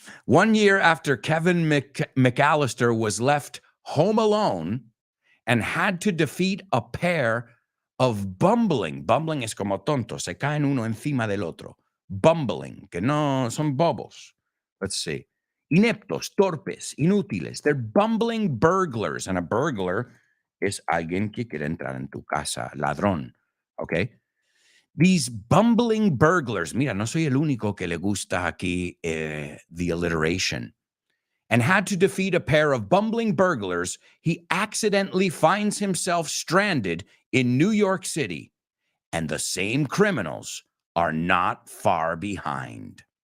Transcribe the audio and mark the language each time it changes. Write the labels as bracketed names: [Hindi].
[English] 1 year after Kevin McAllister was left home alone and had to defeat a pair of bumbling [Spanish] es como tonto, se caen uno encima del otro. Bumbling, que no son bobos. [English] Let's see. [Spanish] Ineptos, torpes, inútiles. [English] They're bumbling burglars. And a burglar [Spanish] es alguien que quiere entrar en tu casa, ladrón. [English] Okay? These bumbling burglars, [Spanish] mira, no soy el único que le gusta aquí [English] the alliteration, and had to defeat a pair of bumbling burglars, he accidentally finds himself stranded in New York City, and the same criminals are not far behind.